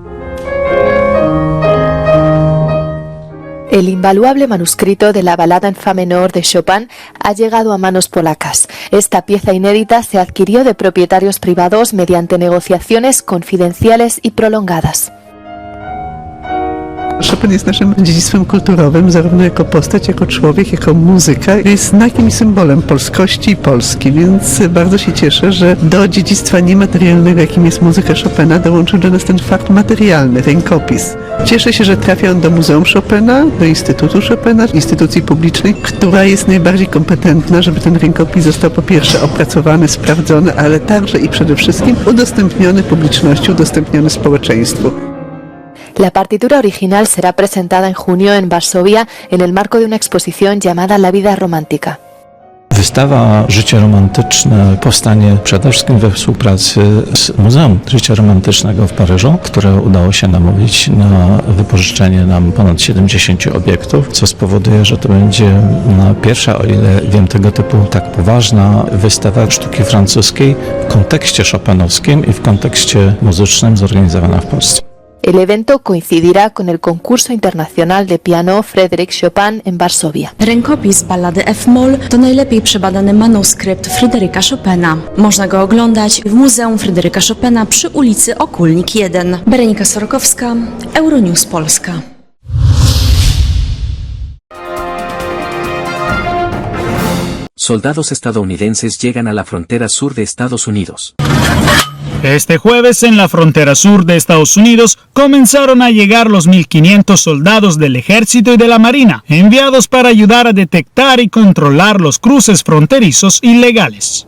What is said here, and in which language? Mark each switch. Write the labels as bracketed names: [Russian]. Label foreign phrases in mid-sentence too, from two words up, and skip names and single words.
[Spanish] El invaluable manuscrito de la balada en fa menor de Chopin ha llegado a manos polacas. Esta pieza inédita se adquirió de propietarios privados mediante negociaciones confidenciales y prolongadas. [Polish] Chopin jest naszym dziedzictwem kulturowym, zarówno jako postać, jako człowiek, jako muzyka. Jest znakiem i symbolem polskości i Polski, więc bardzo się cieszę, że do dziedzictwa niematerialnego, jakim jest muzyka Chopina, dołączył do nas ten fakt materialny, rękopis. Cieszę się, że trafia on do Muzeum Chopina, do Instytutu Chopina, instytucji publicznej, która jest najbardziej kompetentna, żeby ten rękopis został po pierwsze opracowany, sprawdzony, ale także i przede wszystkim udostępniony publiczności, udostępniony społeczeństwu. [Spanish] La partitura original será presentada en junio en Varsovia en el marco de una exposición llamada La vida romántica. [Polish] Wystawa Życie Romantyczne powstanie przede wszystkim we współpracy z Muzeum Życia Romantycznego w Paryżu, które udało się namówić na wypożyczenie nam ponad 70 obiektów, co spowoduje, że to będzie pierwsza, o ile wiem, tego typu tak poważna wystawa sztuki francuskiej w kontekście chopinowskim i w kontekście muzycznym zorganizowana w Polsce. [Spanish] El evento coincidirá con el concurso internacional de piano Frédéric Chopin en Varsovia. [Polish] Rękopis ballady F-moll to najlepiej przebadany manuskrypt Fryderyka Chopina. Można go oglądać w Muzeum Fryderyka Chopina przy ulicy Okulnik 1. Berenika Sorokowska, Euronews Polska. [Spanish] Soldados estadounidenses llegan a la frontera sur de Estados Unidos. Este jueves, en la frontera sur de Estados Unidos, comenzaron a llegar los 1.500 soldados del Ejército y de la Marina, enviados para ayudar a detectar y controlar los cruces fronterizos ilegales.